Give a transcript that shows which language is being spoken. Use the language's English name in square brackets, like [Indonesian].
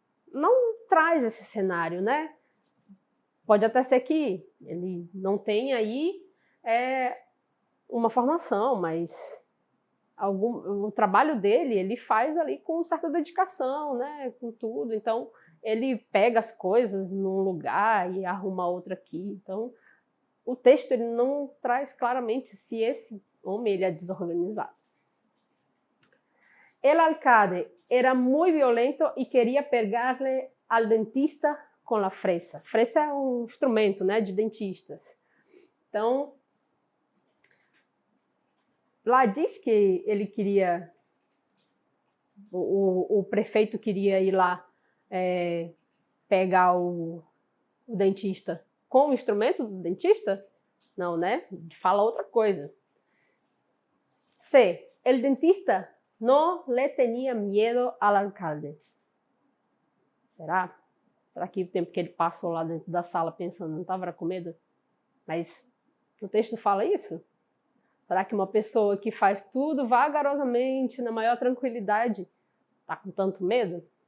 [Portuguese] Não traz esse cenário, né? Pode até ser que ele não tenha aí uma formação, mas o trabalho dele ele faz ali com certa dedicação, né? Com tudo. Então, ele pega as coisas num lugar e arruma outra aqui. Então, o texto ele não traz claramente se esse homem ele é desorganizado. [Spanish] El alcalde era muy violento y quería pegarle al dentista [Portuguese] com a fresa. Fresa é um instrumento, né, de dentistas. Então, lá diz que ele queria, o prefeito queria ir lá pegar o dentista com o instrumento do dentista? Não, né? Fala outra coisa. C. [Spanish] El dentista no le tenía miedo al alcalde. [Portuguese] Será? Será que o tempo que ele passou lá dentro da sala pensando não estava com medo? Mas o texto fala isso? Será que uma pessoa que faz tudo vagarosamente, na maior tranquilidade, está com tanto medo?